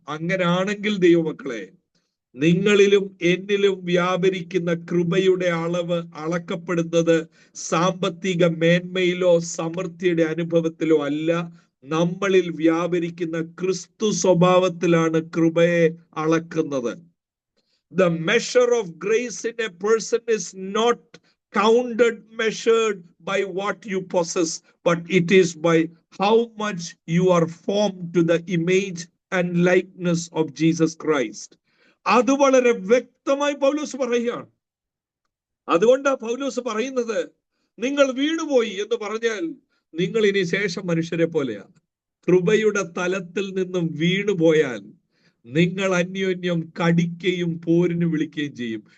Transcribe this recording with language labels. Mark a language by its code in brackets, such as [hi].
[ml] അങ്ങനാണെങ്കിൽ ദൈവമക്കളെ, നിങ്ങളിലും എന്നിലും വ്യാപരിക്കുന്ന കൃപയുടെ അളവ് അളക്കപ്പെടുന്നത് സാമ്പത്തിക മേന്മയിലോ സമൃദ്ധിയുടെ അനുഭവത്തിലോ അല്ല, നമ്മളിൽ വ്യാപരിക്കുന്ന ക്രിസ്തു സ്വഭാവത്തിലാണ് കൃപയെ അളക്കുന്നത്. [en] The measure of grace in a person is not measured by what you possess, but it is by how much you are formed to the image and likeness of Jesus Christ. [ml] അത് വളരെ വ്യക്തമായി പൗലോസ് പറയുകയാണ്. അതുകൊണ്ടാ പൗലോസ് പറയുന്നത്, നിങ്ങൾ വീണുപോയി എന്ന് പറഞ്ഞാൽ നിങ്ങൾ ഇനി ശേഷം മനുഷ്യരെ പോലെയാണ്. കൃപയുടെ തലത്തിൽ നിന്നും വീണുപോയാൽ നിങ്ങൾ അന്യോന്യം കടിക്കുകയും പോരിന് വിളിക്കുകയും ചെയ്യും.